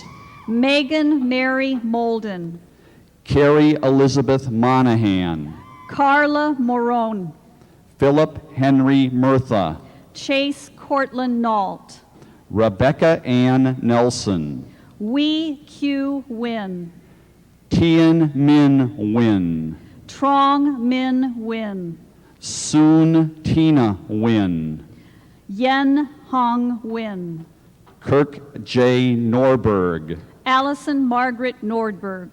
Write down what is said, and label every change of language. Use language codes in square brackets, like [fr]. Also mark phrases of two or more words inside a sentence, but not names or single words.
[en] Megan Mary Molden, Carrie Elizabeth Monahan, Carla Morone, Philip Henry Murtha, Chase Cortland Nault, Rebecca Ann Nelson, Wee Q Win, Tien Min Win, Trong Min Win, Soon Tina Win, Yen Hong Win, Kirk J. Norberg, Allison Margaret Nordberg,